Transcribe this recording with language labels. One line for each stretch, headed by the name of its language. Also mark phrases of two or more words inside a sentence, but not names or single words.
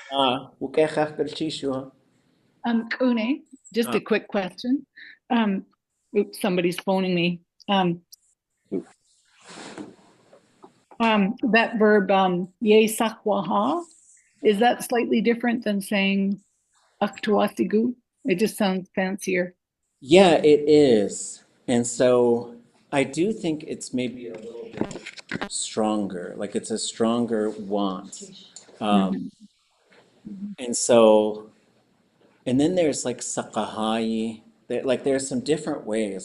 English: Kune, just a quick question. Oops, somebody's phoning me. That verb,
Tlingit: ye waahaa,
English: is that slightly different than saying ʼatudli.átk? It just sounds fancier. Yeah, it is. And so I do think it's maybe a little bit stronger, like it's a stronger want. And so, and then there's like saqahai, like there's some different ways.